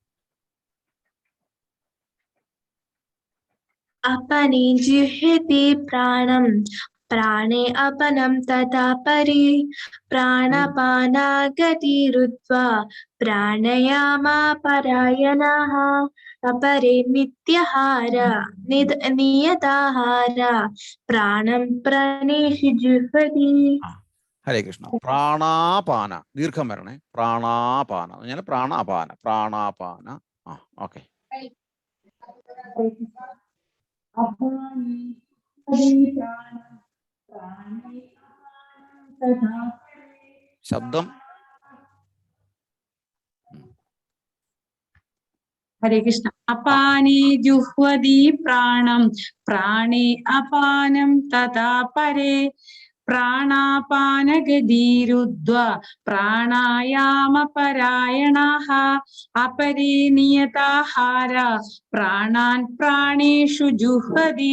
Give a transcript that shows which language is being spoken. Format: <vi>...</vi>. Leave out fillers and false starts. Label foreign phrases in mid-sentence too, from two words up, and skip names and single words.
<sa>अपने जिह्वति प्राणं प्राणे अपनं तथा परे प्राणापानागतिरुद्ध्वा प्राणायामपरायणाः अपरे नियताहार प्राणं प्राणेषु जुह्वति. हरे कृष्ण.</sa> <ml>പ്രാണാപാന ദീർഘം വരണേ. പ്രാണാപാന എന്ന് പറഞ്ഞാൽ പ്രാണാപാന. പ്രാണാപാന. ആ ഓക്കെ. ശബ്ദം.</ml> <sa>हरे कृष्ण. अपाने जुह्वति प्राणं प्राणे अपानं तथा परे प्राणापानगतिरुद्ध्वा प्राणायामपरायणाः अपरे नियताहार प्राणान् प्राणेषु जुह्वति.</sa>